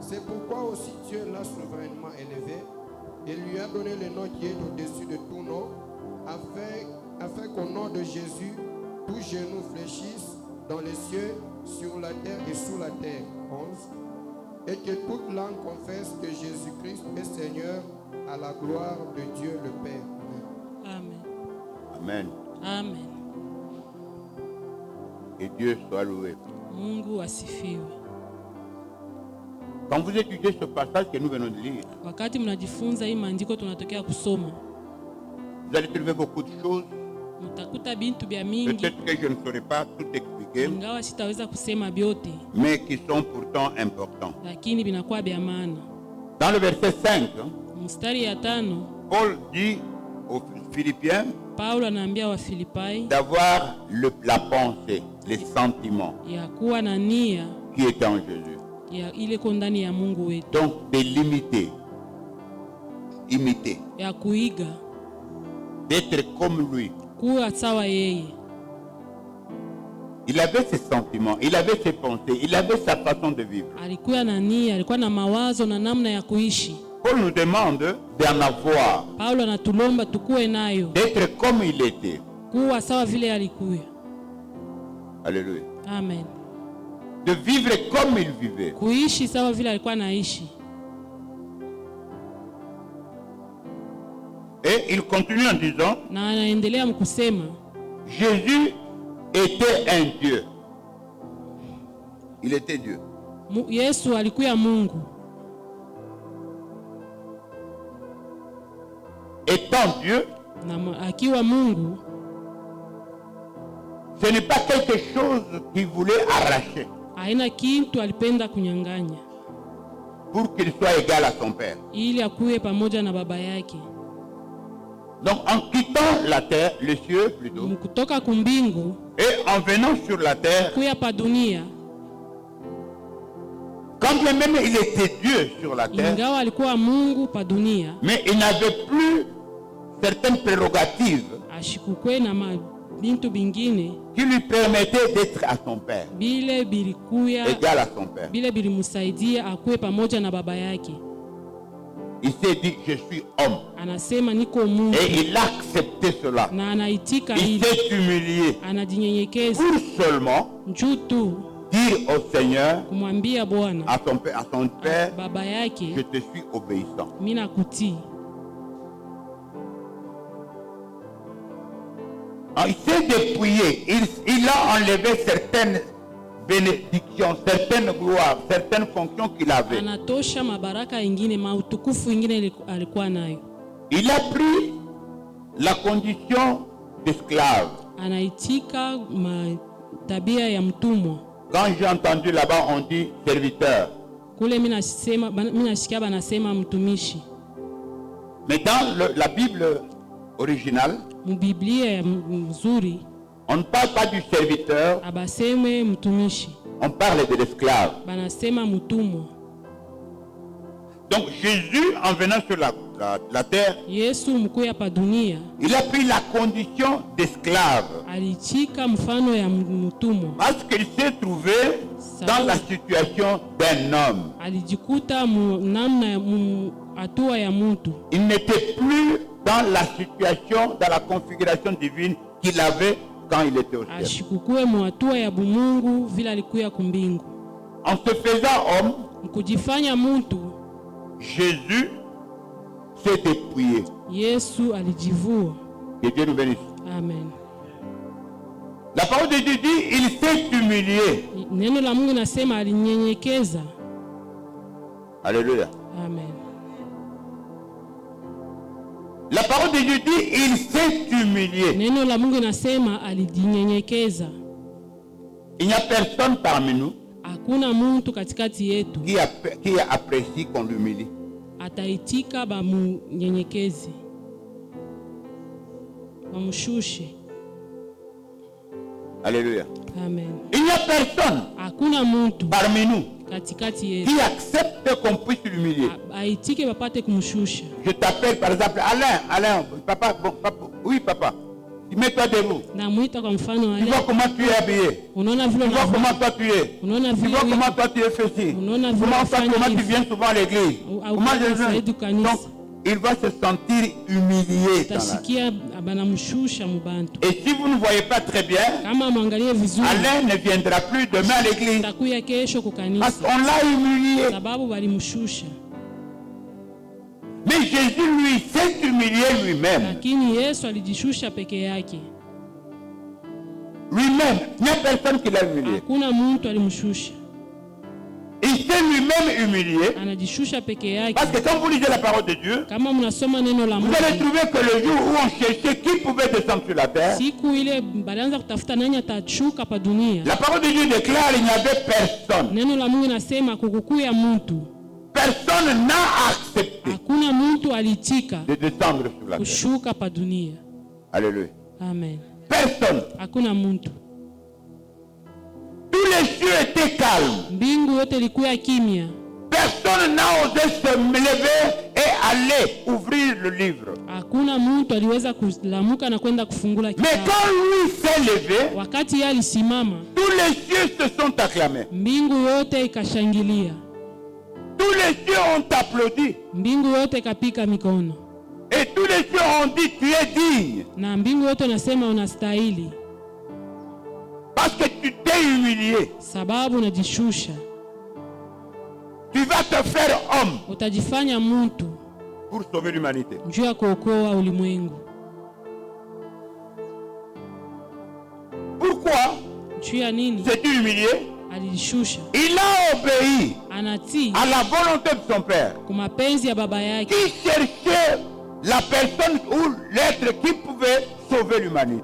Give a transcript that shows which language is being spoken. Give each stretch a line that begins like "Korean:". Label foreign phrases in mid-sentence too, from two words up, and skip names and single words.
French: C'est pourquoi aussi Dieu l'a souverainement élevé et lui a donné le nom qui est au-dessus de tout nom, afin qu'au nom de Jésus, tout genou fléchisse dans les cieux, sur la terre et sous la terre. 11. Et que toute langue confesse que Jésus-Christ est Seigneur, à la gloire de Dieu le Père. Amen. Amen. Amen. Et Dieu soit loué.
Swahili: Mungu asifiwe.
French: Quand vous étudiez ce passage que nous venons de lire,
Swahili: Wakati mnajifunza hii maandiko tunatokea kusoma,
French: vous allez trouver beaucoup de choses.
Swahili: mtakuta bintu bya mingi,
French: Peut-être que je ne saurais pas tout expliquer,
Swahili: ingawa sitaweza kusema vyote,
French: mais qui sont pourtant importants.
Swahili: lakini vinakuwa vya maana.
French: Dans le verset 5,
Swahili: Mstari ya 5,
French: Paul dit aux Philippiens
Swahili: Paulo anaambia wa Filipai
French: d'avoir la pensée, les sentiments
Swahili: ya kuwa na nia
French: qui étaient en Jésus.
Swahili: ya ile iko ndani ya Mungu wetu,
French: Donc de l'imiter, imiter,
Swahili: ya kuiga,
French: d'être comme lui.
Swahili: kuwa sawa yeye.
French: Il avait ses sentiments, il avait ses pensées, il avait sa façon de vivre.
Swahili: Alikuwa na nia, alikuwa na mawazo na namna ya kuishi.
French: Paul nous demande d'en avoir,
Swahili: Paulo anatulomba tukuwe nayo,
French: d'être comme il était.
Swahili: kuwa sawa vile alikuwa.
French: Alléluia. Amen. De vivre comme il vivait.
Swahili: Kuishi sawa vile alikuwa anaishi.
French: Et il continue en disant,
Swahili: Na anaendelea mkusema
French: Jésus était un Dieu. Il était Dieu.
Swahili: Yesu alikuwa Mungu.
French: Étant Dieu,
Swahili: Na akiwa Mungu,
French: ce n'est pas quelque chose qu'il voulait arracher
Swahili: haina kitu alipenda kunyang'anya
French: pour qu'il soit égal à son Père.
Swahili: ili akuwe pamoja na baba yake.
French: Donc en quittant la terre, le cieux plutôt,
Swahili: Mkutoka kumbingu
French: et en venant sur la terre,
Swahili: kuya pa dunia,
French: quand bien même il était Dieu sur la terre,
Swahili: ingawa alikuwa Mungu pa dunia,
French: mais il n'avait plus certaines prérogatives
Swahili: ashikukwe na bintu bingine
French: qui lui permettaient d'être à son Père,
Swahili: bile bilikuya,
French: égal à son Père.
Swahili: bile bilimusaidia akuwe pamoja na baba yake.
French: Il s'est dit, je suis homme.
Swahili: Anasema niko Mungu,
French: Et il a accepté cela.
Swahili: na anaitika
French: Il
Swahili: hili,
French: s'est humilié
Swahili: anajinyenyekeza
French: pour seulement
Swahili: juu tu
French: dire au Seigneur,
Swahili: kumwambia Bwana
French: à son Père,
Swahili: baba
French: je
Swahili: yake,
French: te suis obéissant.
Swahili: mimi nakutii.
French: Il s'est dépouillé. Il a enlevé certaines bénédictions, certaines gloires, certaines fonctions qu'il avait.
Swahili: Anatosha mabaraka ingine, mautukufu ingine alikuwa nayo.
French: Il a pris la condition d'esclave.
Swahili: Anaitika tabia ya mtumwa.
French: Quand j'ai entendu là-bas, on dit serviteur.
Swahili: Kule mimi nasikia banasema mtumishi.
French: Mais dans la Bible originale,
Swahili: Mbiblia ya mzuri
French: on ne parle pas du serviteur,
Swahili: abaseme mtumishi,
French: on parle de l'esclave.
Swahili: banasema mtumwa.
French: Donc Jésus, en venant sur la terre,
Swahili: Yesu mkuya pa dunia
French: il a pris la condition d'esclave.
Swahili: alichika mfano ya mtumwa.
French: Parce qu'il s'est trouvé dans la situation d'un homme.
Swahili: Alijikuta namna hatua ya mtu.
French: Il n'était plus dans la situation, dans la configuration divine qu'il avait quand il était au ciel.
Swahili: Ashikukue hatua ya bumungu vile alikuya kumbingu.
French: En se faisant homme,
Swahili: Mkujifanya mtu,
French: Jésus s'est dépouillé.
Swahili: Yesu alijivua.
French: Que Dieu nous bénisse. Amen. La parole de Dieu dit, il s'est humilié.
Swahili: Neno la Mungu nasema alinyenyekeza.
French: Alléluia. Amen. La parole de Dieu dit, il s'est humilié.
Swahili: Neno la Mungu nasema alijinyenyekeza.
French: Il n'y a personne parmi nous
Swahili: Hakuna mtu katikati yetu
French: qui apprécie qu'on l'humilie.
Swahili: ataitika bamunyenyekezi, bamushushe.
French: Alléluia. Amen. Il n'y a personne
Swahili: Hakuna mtu
French: parmi nous
Swahili: katikati yetu
French: qui accepte qu'on puisse l'humilier.
Swahili: aitike bapate kumshusha.
French: Je t'appelle par exemple Alain, papa, bon, papa, oui papa, Mets-toi debout.
Swahili: Namwita kwa mfano
French: Tu
Swahili: wale.
French: vois comment tu es habillé.
Swahili: Unaona vile
French: Tu vois
Swahili: unavaa.
French: comment toi tu es.
Swahili: Unaona
French: Tu
Swahili: vile
French: vois
Swahili: uko.
French: comment toi tu es fait ci.
Swahili: Unaona vile
French: Comment
Swahili: unafanya
French: tu
Swahili: hivi.
French: viens souvent à l'église.
Swahili: Au
French: Comment
Swahili: zaidi kanisa.
French: Donc, il va se sentir humilié dans la...
Swahili: Utasikia banamshusha mubantu.
French: Et si vous ne voyez pas très bien,
Swahili: Kama mwangalie vizuri.
French: Alain ne viendra plus demain à l'église.
Swahili: Takuya kesho
French: Parce
Swahili: kukanisa.
French: qu'on l'a humilié.
Swahili: Sababu walimshusha.
French: Mais Jésus, lui, s'est humilié lui-même.
Swahili: Lakini Yesu alijishusha peke yake.
French: Lui-même. Il n'y a personne qui l'a humilié.
Swahili: Hakuna mtu alimshusha.
French: Il s'est lui-même humilié.
Swahili: Anajishusha peke yake.
French: Parce que quand vous lisez la parole de Dieu,
Swahili: Kama mnasoma neno la
French: vous
Swahili: Mungu.
French: allez trouver que le jour où on cherchait qui pouvait descendre sur la terre,
Swahili: Siku ile balianza kutafuta nani atashuka pa dunia.
French: la parole de Dieu déclare qu'il n'y avait personne.
Swahili: Neno la Mungu nasema kukukuya mtu.
French: Personne n'a accepté
Swahili: Hakuna mtu alitika
French: de descendre sur la terre.
Swahili: kushuka pa dunia.
French: Alléluia. Amen. Personne.
Swahili: Hakuna mtu.
French: Tous les cieux étaient calmes.
Swahili: Mbingu yote ilikuwa kimya.
French: Personne n'a osé se lever et aller ouvrir le livre.
Swahili: Hakuna mtu aliweza kulamuka na kwenda kufungula
French: Mais
Swahili: kitabu.
French: quand lui s'est levé,
Swahili: Wakati yeye alisimama,
French: tous les cieux se sont acclamés.
Swahili: mbingu yote ikashangilia.
French: Tous les cieux ont applaudi.
Swahili: Mbingu yote ikapika mikono.
French: Et tous les cieux ont dit, tu es digne.
Swahili: Na mbingu yote nasema unastahili.
French: Parce que tu t'es humilié.
Swahili: Sababu unajishusha.
French: Tu vas te faire homme
Swahili: Utajifanya mtu
French: pour sauver l'humanité.
Swahili: njoo ya kuokoa ulimwengu.
French: Pourquoi
Swahili: Njoo ya nini?
French: s'est-il humilié?
Swahili: Alijishusha.
French: Il a obéi
Swahili: Anatii
French: à la volonté de son Père,
Swahili: kwa mapenzi ya baba yake.
French: qui cherchait la personne ou l'être qui pouvait sauver l'humanité.